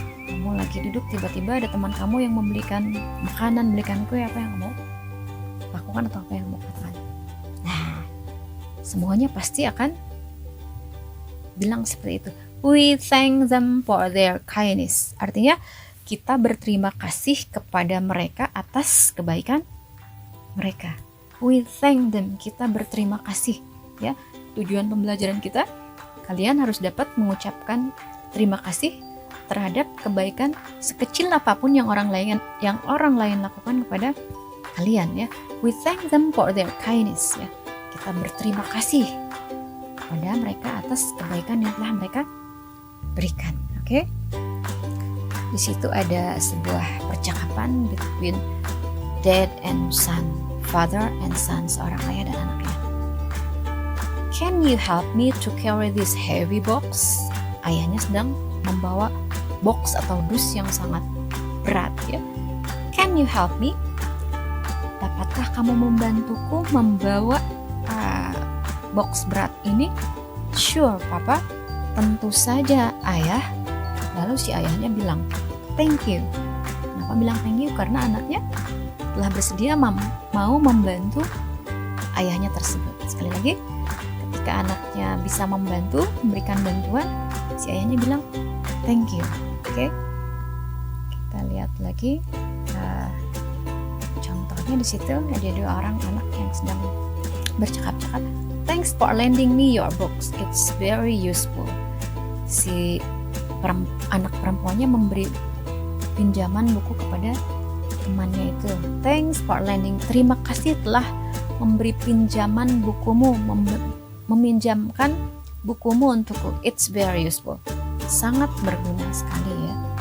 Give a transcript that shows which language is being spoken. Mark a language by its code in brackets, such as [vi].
[id] Kamu lagi duduk, tiba-tiba ada teman kamu yang membelikan makanan, belikan kue, apa yang kamu lakukan atau apa yang kamu katakan? Nah, semuanya pasti akan bilang seperti itu. [en] We thank them for their kindness. [id] Artinya kita berterima kasih kepada mereka atas kebaikan mereka. [en] We thank them, [id] kita berterima kasih, ya. Tujuan pembelajaran kita, kalian harus dapat mengucapkan terima kasih terhadap kebaikan sekecil apapun yang orang lain lakukan kepada kalian, ya. [en] We thank them for their kindness, ya. [id] Kita berterima kasih kepada mereka atas kebaikan yang telah mereka berikan. Oke? Di situ ada sebuah percakapan [en] between dad and son, father and son, [id] seorang ayah dan anaknya. [en] Can you help me to carry this heavy box? [id] Ayahnya sedang membawa box atau dus yang sangat berat, ya. [en] Can you help me? [id] Dapatkah kamu membantuku membawa box berat ini? [en] Sure, Papa. [id] Tentu saja, Ayah. Lalu si ayahnya bilang, thank you. Kenapa bilang thank you? Karena anaknya telah bersedia mau membantu ayahnya tersebut. Sekali lagi, ketika anaknya bisa membantu, memberikan bantuan, si ayahnya bilang thank you. Oke, kita lihat lagi contohnya di situ ada 2 orang anak yang sedang bercakap-cakap. [en] Thanks for lending me your books, it's very useful. [id] Si anak perempuannya memberi pinjaman buku kepada temannya itu. [en] Thanks for lending, [id] terima kasih telah memberi pinjaman bukumu, meminjamkan bukumu untukku. [en] It's very useful, [id] sangat berguna sekali, ya.